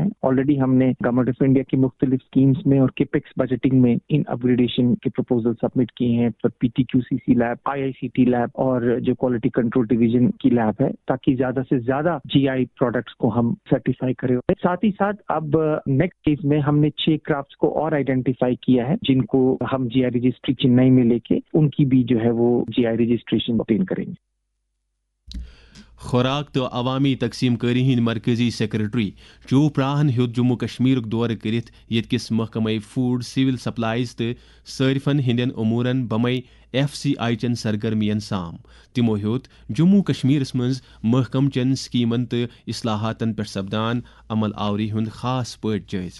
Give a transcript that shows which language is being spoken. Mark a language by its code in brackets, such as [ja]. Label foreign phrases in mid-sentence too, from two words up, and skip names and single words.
[ur] آلریڈی ہم نے گورنمنٹ آف انڈیا کی مختلف اسکیمز میں اور [en] capex budgeting [ur] میں ان اپ گریڈیشن کے پروپوزل سبمٹ کیے ہیں پر PTQCC لیب، IICT لیب اور جو [en] quality control division [ur] کی لیب ہے، تاکہ زیادہ سے زیادہ [en] GI products [ur] کو ہم سرٹیفائی کریں. ساتھ ہی ساتھ اب [en] next phase [ur] میں ہم نے 6 کرافٹس کو اور آئیڈینٹیفائی کیا ہے جن کو ہم [en] GI registry [ur] چنئی میں لے کے ان کی بھی جو ہے وہ [en] GI registration obtain [ur] کریں گے. [ks] خوراک تو عوامی تقسیم کاری ہند مرکزی سیکرٹری چوپراہن ہیوت جموں کشمیر دورہ کرت یتکس محکمہ فوڈ، سول سپلائز تو صارفن ہندین امورن بمے FCI چن سرگرمین سام. تمو ہیوت جموں کشمیرس مز محکم چن سکیمن تو اصلاحاتن پہ سپدان عمل آوری ہند خاص پٲٹھۍ جٲیزٕ.